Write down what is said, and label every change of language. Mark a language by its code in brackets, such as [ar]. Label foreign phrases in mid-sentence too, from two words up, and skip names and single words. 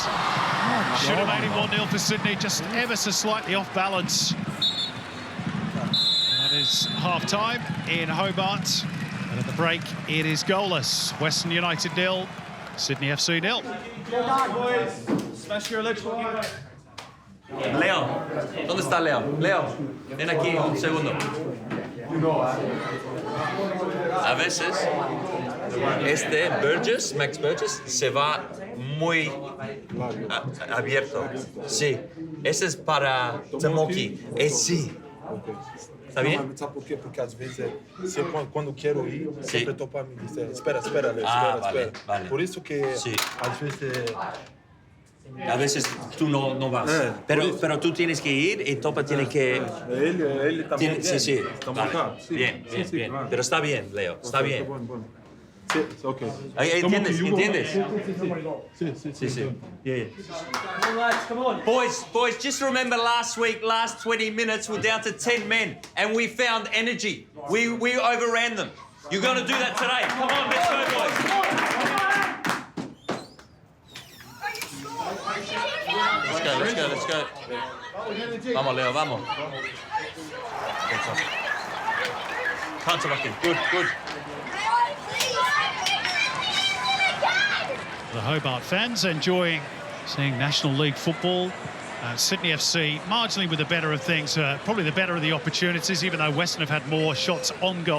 [en] Should have made it 1-0 for Sydney, just ever so slightly off balance. That is half-time in Hobart. And at the break, it is goalless. Western United 0, Sydney FC 0. Smash your legs forward. [es] Leo, ¿dónde está Leo? Leo, ven aquí un segundo. A veces, Burgess, Max Burgess, se va muy abierto. Sí, ese es para Tamoki. Sí. Está bien? ¿Sabe por qué? [pt] Porque às vezes, quando quero ir, sempre estou para me dizer, espera, Leo, espera. [es] Vale. [pt] Por isso que, às vezes... [es] A veces tú no vas. Pero tú tienes que ir y Topa tiene que... [pt] Ele también. [es] Sí. Vale. Bien. Pero está bien, Leo, está bien. Bueno. Sí, ok. ¿Entiendes? Sí. [en] Yeah. Come on. Boys, just remember last week, last 20 minutes, we're down to 10 men, and we found energy. We overran them. You're going to do that today. Come on, let's go, boys. Let's go. [es] Vamos, Leo, vamos. [en] Counter-backing. Good. The Hobart fans enjoying seeing National League football. Sydney FC marginally with the better of things, probably the better of the opportunities, even though Western have had more shots on goal.